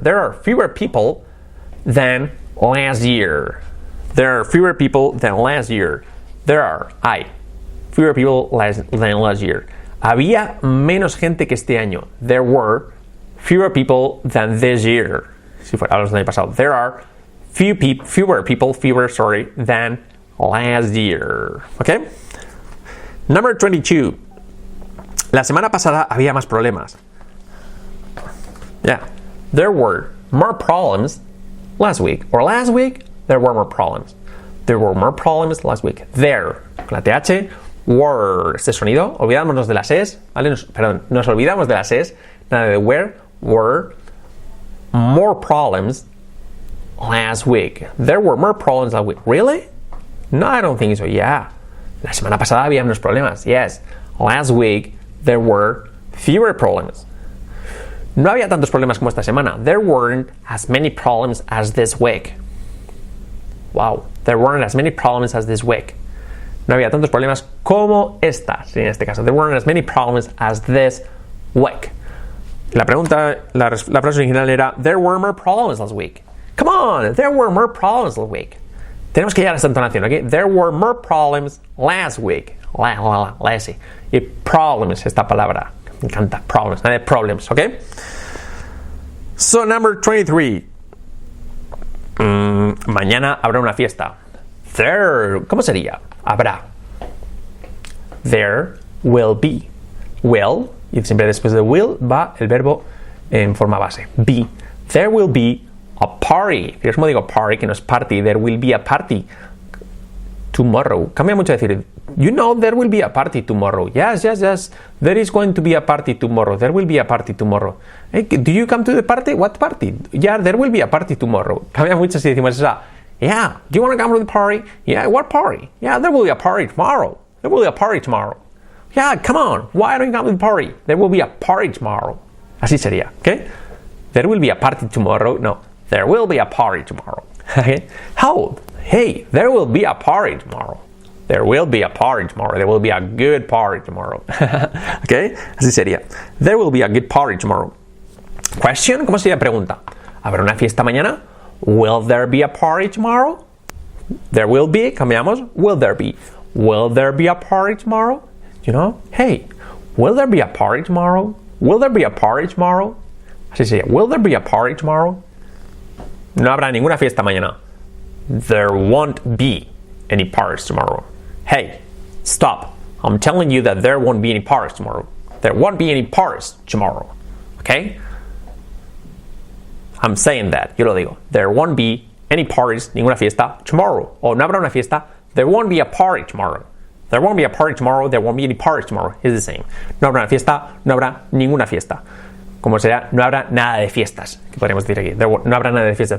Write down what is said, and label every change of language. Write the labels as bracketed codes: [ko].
[en] There are fewer people than last year. There are fewer people than last year. There are. [es] Hay. [en] Fewer people than last year. [es] Había menos gente que este año. [en] There were fewer people than this year. [es] Si fuera hablamos del año pasado. [en] There are fewer people than last year. Okay? Number 22. [es] La semana pasada había más problemas. [en] Yeah. There were more problems last week. Or last week, there were more problems. There were more problems last week. There. [es] Con la TH. [en] Were. [es] Este sonido. Olvidámonos de las es. ¿Vale? Nos olvidamos de las es. Nada de where. [en] Were more problems last week. There were more problems last week. Really? No, I don't think so. Yeah. [es] La semana pasada había menos problemas. [en] Yes. Last week, there were fewer problems. [es] No había tantos problemas como esta semana. [en] There weren't as many problems as this week. Wow. There weren't as many problems as this week. [es] No había tantos problemas como estas, en este caso. [en] There weren't as many problems as this week. [es] La pregunta, la frase original era [en] There were more problems last week. Come on, there were more problems last week. [es] Tenemos que llegar a esta entonación, ¿ok? [en] There were more problems last week. [es] Lazy. Y problems, esta palabra. Me encanta. [en] Problems, [es] nada de [en] problems, ¿ok? So, number 23. [es] Mañana habrá una fiesta. There, ¿cómo sería? Habrá. [en] There will be. Will, [es] y siempre después de will va el verbo en forma base. [en] Be. There will be a party. [es] Fíjate cómo digo party, que no es party. [en] There will be a party tomorrow. [es] Cambia mucho decir, [en] you know there will be a party tomorrow. Yes. There is going to be a party tomorrow. There will be a party tomorrow. Hey, do you come to the party? What party? Yeah, there will be a party tomorrow. [es] Cambia mucho si decimos esa. [en] Yeah, do you want to come to the party? Yeah, what party? Yeah, there will be a party tomorrow. There will be a party tomorrow. Yeah, come on. Why don't you come to the party? There will be a party tomorrow. [es] Así sería, [en] ¿ok? There will be a party tomorrow. No, there will be a party tomorrow. Okay? How? Hey, there will be a party tomorrow. There will be a party tomorrow. There will be a good party tomorrow. ¿Ok? [es] Así sería. [en] There will be a good party tomorrow. [es] Question, ¿cómo sería pregunta? ¿Habrá una fiesta mañana? [en] Will there be a party tomorrow? There will be, [es] cambiamos. [en] Will there be? Will there be a party tomorrow? You know, hey, will there be a party tomorrow? Will there be a party tomorrow? [es] Así sería. [en] Will there be a party tomorrow? [es] No habrá ninguna fiesta mañana. [en] There won't be any parties tomorrow. Hey, stop. I'm telling you that there won't be any parties tomorrow. There won't be any parties tomorrow. Okay? I'm saying that. [es] Yo lo digo. [en] There won't be any parties, [es] ninguna fiesta, tomorrow. O no habrá una fiesta. [en] There won't be a party tomorrow. There won't be a party tomorrow. There won't be any parties tomorrow. It's the same. [es] No habrá una fiesta. No habrá ninguna fiesta. Como será, no habrá nada de fiestas. ¿Qué podríamos decir aquí? No habrá nada de fiestas.